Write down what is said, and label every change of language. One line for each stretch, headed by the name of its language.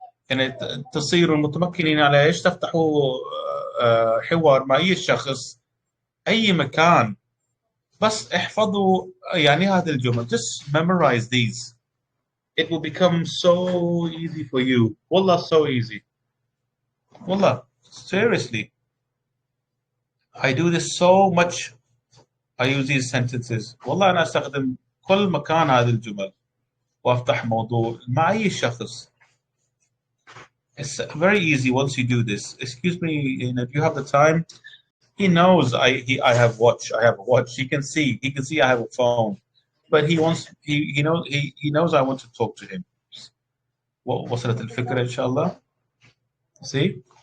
Arabic: يعني تصيروا متمكنين على ايش؟ تفتحوا حوار مع اي شخص اي مكان، بس احفظوا يعني هذه الجمل.
English: Just memorize these. It will become so easy for you. Wallah, so easy. Wallah, seriously. I do this so much. I use these sentences.
Arabic: والله أنا أستخدم كل مكان هذه الجمل وأفتح موضوع مع أي شخص.
English: It's very easy once you do this. Excuse me, if you have the time. He knows I have a watch. He can see I have a phone, but he knows I want to talk to him.
Arabic: وصلت الفكرة إن شاء الله.
English: See?